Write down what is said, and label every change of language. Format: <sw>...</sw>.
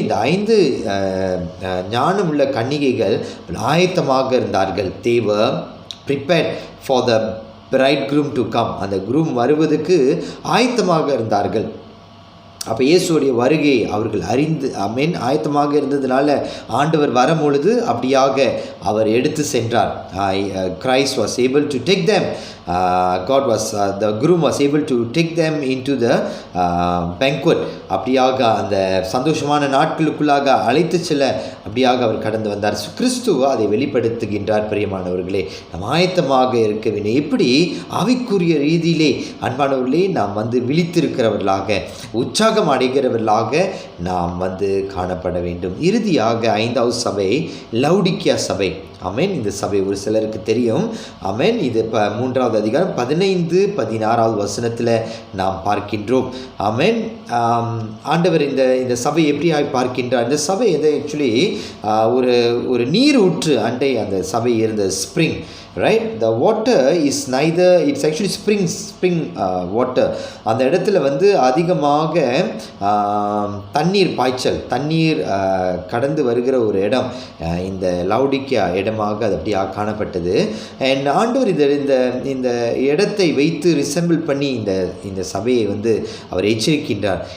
<ta>இந்த 5 ஞானமுள்ள கன்னிகைகள் ஆயத்தமாக இருந்தார்கள்.</ta> <en>they were prepared for the bridegroom to come.</en> <ta>அந்த groom வருவதற்கு ஆயத்தமாக இருந்தார்கள். அப்போ இயேசுடைய வருகை அவர்கள் அறிந்து ஆமென் ஆயத்தமாக இருந்ததுனால ஆண்டவர் வரும்பொழுது அப்படியாக அவர் எடுத்து சென்றார்.</ta> <en>Christ was able to take them. God was the groom was able to take them into the banquet.</en> <ta>அப்படியாக அந்த சந்தோஷமான நாட்களுக்குள்ளாக அழைத்து செல்ல அப்படியாக அவர் கடந்து வந்தார். கிறிஸ்து அதை வெளிப்படுத்துகின்றார். பிரியமானவர்களே, நாம் ஆயத்தமாக இருக்க வேண்டும். எப்படி ஆவிக்குரிய ரீதியிலே அன்பானவர்களே நாம் விழித்திருக்கிறவர்களாக உற்சாகம் அடைகிறவர்களாக நாம் காணப்பட வேண்டும். இறுதியாக 5வது சபை லவுடிக்கியா சபை. ஆமென். இந்த சபை ஒரு சிலருக்கு தெரியும். ஆமென். இது 3வது அதிகாரம் 15-16வது வசனத்தில் நாம் பார்க்கின்றோம். ஆமென். ஆண்டவர் இந்த சபை எப்படி பார்க்கின்றார்? இந்த சபை ஆக்சுவலி ஒரு நீர் ஊற்று அண்டை அந்த சபை இருந்த spring.</ta> <en>right? The water is neither, it's actually spring water.</en> <ta>அந்த இடத்துல அதிகமாக தண்ணீர் பாய்ச்சல், தண்ணீர் கடந்து வருகிற ஒரு இடம் இந்த லவுடிக்கியா இடமாக அது அப்படியாக காணப்பட்டது. அண்ட் ஆண்டவர் இந்த இடத்தை வைத்து ரிசம்பிள் பண்ணி இந்த சபையை அவர் எச்சரிக்கின்றார்.</ta>